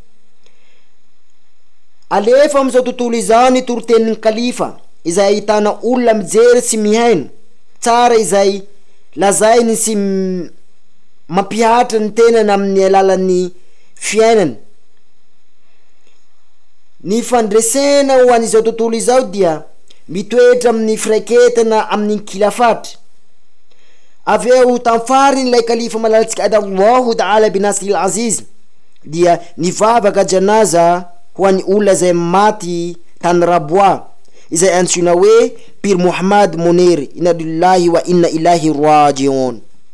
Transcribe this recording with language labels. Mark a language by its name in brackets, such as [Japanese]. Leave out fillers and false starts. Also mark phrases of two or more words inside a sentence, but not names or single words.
[Malagasy] Alefa amin'izao tontolo izao ny torotenin'ny khalifa izay ahitana olona mijery sy mihaino tsara izay lazainy sy mampihatra ny tenany amin'ny alalan'ny fiainany. Ny fandresena ho an'izao tontolo izao dia mitoetra amin'ny firaiketana amin'ny khilafat. Aveo tamfariny ilay khalifa malalatsika [Arabic] الله تعالى بنصره العزيز [Malagasy] dia nivavaka janaza ho an'ny olona zay maty tany Rabois izay antsoina hoe Pir Muhammad Munir. [Arabic] إنا لله وإنا إليه راجعون.